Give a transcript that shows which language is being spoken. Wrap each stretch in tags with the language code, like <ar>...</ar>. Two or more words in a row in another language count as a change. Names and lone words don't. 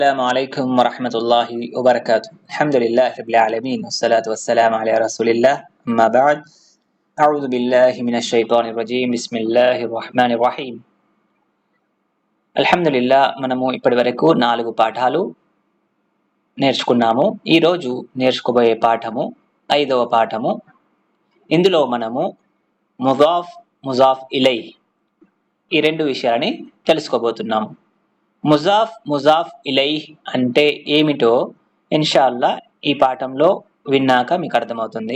<ar>السلام عليكم ورحمة الله وبركاته. الحمد لله رب العالمين والصلاة والسلام على رسول الله. أما بعد أعوذ بالله من الشيطان الرجيم. بسم الله الرحمن الرحيم. الحمد لله</ar> <te>మనము ఇప్పటివరకు 4 పాఠాలు నేర్చుకున్నాము. ఈ రోజు నేర్చుకోబోయే పాఠము 5వ పాఠము. ఇందులో మనము</te> <ar>مضاف مضاف إليه</ar> <te>ఈ రెండు విషయాలని తెలుసుకోబోతున్నాము.</te> <ar>مضاف إليه</ar> <te>అంటే ఏమిటో ఇన్షాల్లా ఈ పాఠంలో విన్నాక మీకు అర్థమవుతుంది.</te>